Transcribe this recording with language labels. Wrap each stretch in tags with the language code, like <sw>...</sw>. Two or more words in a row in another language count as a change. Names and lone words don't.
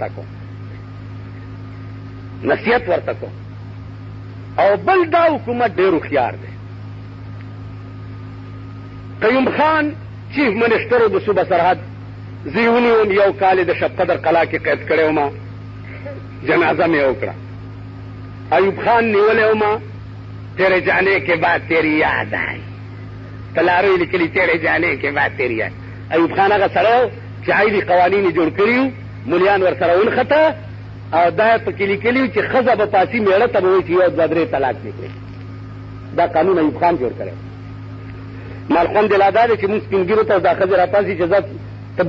<ps>ورته کوم او بل دا حکومت ډېر هوښیار دی قیوم خان چیف منسټر د صوبه سرحد زه یې ونیوم یو کال یې د شب قدر قلعه کې قید کړی وم جنازه مې وکړه ایوب خان نیولی وم</ps> <ur>تیرے جانے کے بعد تیری یاد آئی</ur> <ps>تلارو یې لیکلي</ps> <ur>تیرے جانے کے بعد تیری یاد</ur> <ps>ایوب خان هغه سره چې عایدي قوانین یې جوړ کړي وو مولیان ورسره ونښته او دا یې پکې لیکلي وو چې ښځه به پاسي مېړه ته به وایي چې یو دوه درې طلاق دې کړي دا قانون ایوب خان جوړ کړی مال خوند یې لا دا دی چې مونږ سپین ږیرو ته دا ښځې راپاسي چې زه ته</ps>